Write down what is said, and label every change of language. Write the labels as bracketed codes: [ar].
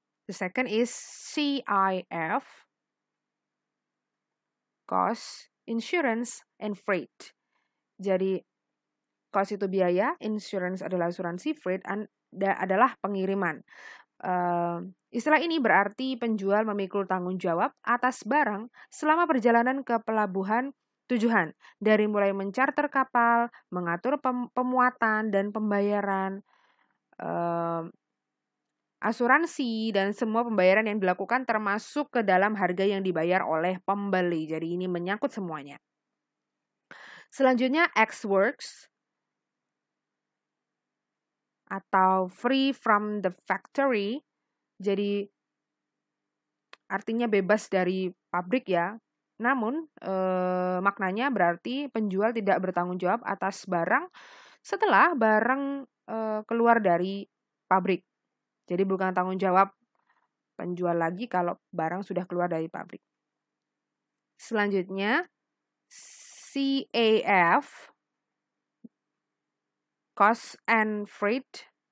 [en] The second is CIF, cost, insurance, and freight. [id] Jadi, cost itu biaya, insurance adalah asuransi, freight adalah pengiriman. Istilah ini berarti penjual memikul tanggung jawab atas barang selama perjalanan ke pelabuhan tujuan, dari mulai mencarter kapal, mengatur pemuatan dan pembayaran, asuransi, dan semua pembayaran yang dilakukan termasuk ke dalam harga yang dibayar oleh pembeli. Jadi ini menyangkut semuanya. Selanjutnya ex-works atau [en] free from the factory. [id] Jadi artinya bebas dari pabrik ya. Namun maknanya berarti penjual tidak bertanggung jawab atas barang setelah barang keluar dari pabrik. Jadi bukan tanggung jawab penjual lagi kalau barang sudah keluar dari pabrik. Selanjutnya CAF, cost and freight.